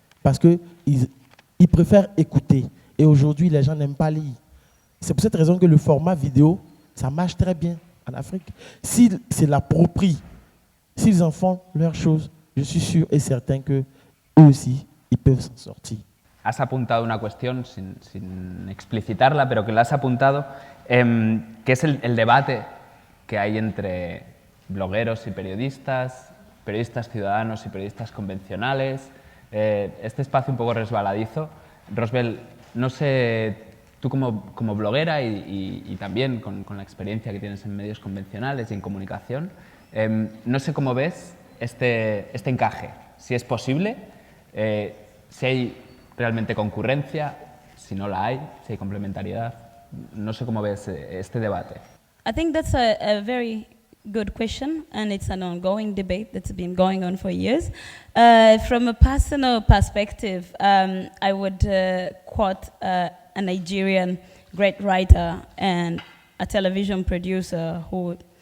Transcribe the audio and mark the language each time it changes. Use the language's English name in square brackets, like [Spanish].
[French] Parce qu'ils préfèrent écouter. Et aujourd'hui, les gens n'aiment pas lire. C'est pour cette raison que le format vidéo, ça marche très bien en Afrique. S'ils se l'approprient, s'ils en font leur chose, je suis sûr et certain qu'eux aussi, ils peuvent s'en sortir. [Spanish] Has apuntado una cuestión sin explicitarla, pero que la has apuntado, que es el debate que hay entre blogueros y periodistas ciudadanos y periodistas convencionales, este espacio un poco resbaladizo. Rosebell, no sé, tú como bloguera y también con la experiencia que tienes en medios convencionales y en comunicación, no sé cómo ves este encaje, si es posible, si hay realmente concurrencia, si no la hay, si hay complementariedad. No sé cómo ves este debate. [English] I think that's a very good question, and it's an ongoing debate that's been going on for years. From a personal perspective, I would quote a Nigerian great writer and a television producer who